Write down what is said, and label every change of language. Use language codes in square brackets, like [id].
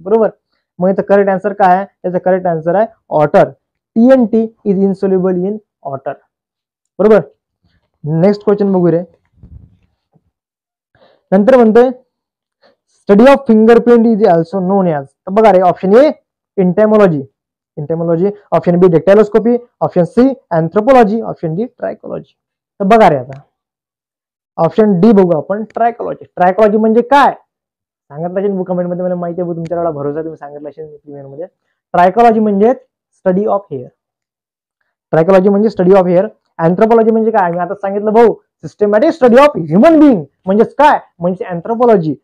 [mr] बरोबर, मग याचं करेक्ट आन्सर काय आहे, त्याचं करेक्ट आन्सर आहे water. [en] TNT is insoluble in water. [mr] बरोबर, [en] next question [mr] बघू रे. नंतर म्हणतोय [en] Study of fingerprint is also known as. [mr] तर बघा रे [en] Option A entomology, option B dactyloscopy, option C anthropology, option D trichology. [mr] तर बघा रे आता ऑप्शन डी बघू आपण, ट्रायकोलॉजी. ट्रायकोलॉजी म्हणजे काय सांगितलं असेल कमेंट मध्ये, मला माहिती आहे तुमच्याकडे भरोसा, तुम्ही सांगितलं असेल प्रीमियर मध्ये. [en] trichology [mr] म्हणजे [en] Study of hair. Trichology म्हणजे study of hair. [mr] अँथ्रोपोलॉजी म्हणजे काय, मी आता सांगितलं भाऊ, [en] systematic study of human being [mr] म्हणजेच काय, म्हणजे अँथ्रोपोलॉजी.